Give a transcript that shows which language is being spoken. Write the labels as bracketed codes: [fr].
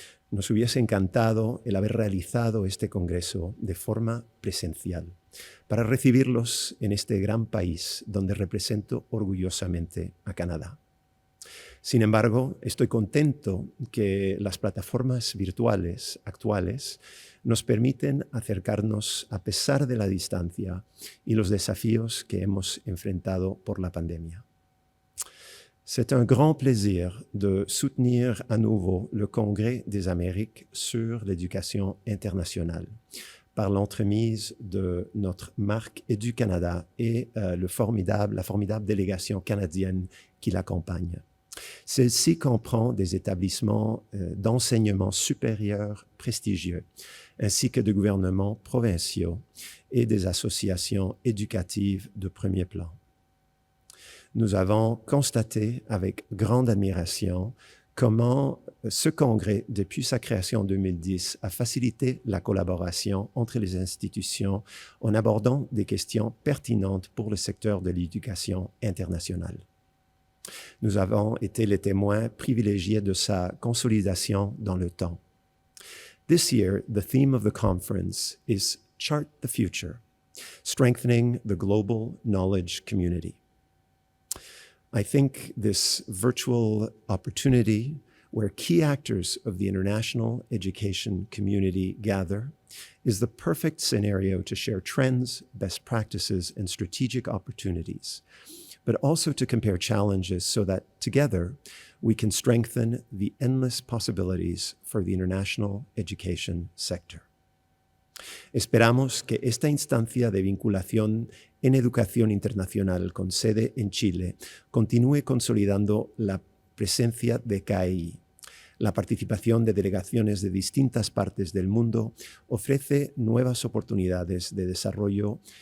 [es] Nos hubiese encantado el haber realizado este congreso de forma presencial para recibirlos en este gran país donde represento orgullosamente a Canadá. Sin embargo, estoy contento que las plataformas virtuales actuales nos permiten acercarnos a pesar de la distancia y los desafíos que hemos enfrentado por la pandemia. [fr] C'est un grand plaisir de soutenir à nouveau le Congrès des Amériques sur l'éducation internationale par l'entremise de notre marque EduCanada et la formidable délégation canadienne qui l'accompagne. Celle-ci comprend des établissements d'enseignement supérieur prestigieux, ainsi que des gouvernements provinciaux et des associations éducatives de premier plan. Nous avons constaté avec grande admiration comment ce congrès, depuis sa création en 2010, a facilité la collaboration entre les institutions en abordant des questions pertinentes pour le secteur de l'éducation internationale. Nous avons été les témoins privilégiés de sa consolidation dans le temps. [en] This year, the theme of the conference is Chart the Future, Strengthening the Global Knowledge Community. I think this virtual opportunity where key actors of the international education community gather is the perfect scenario to share trends, best practices, and strategic opportunities, but also to compare challenges so that together we can strengthen the endless possibilities for the international education sector. [es] Esperamos que esta instancia de vinculación en educación internacional con sede en Chile continúe consolidando la presencia de CAI. La participación de delegaciones de distintas partes del mundo ofrece nuevas oportunidades de desarrollo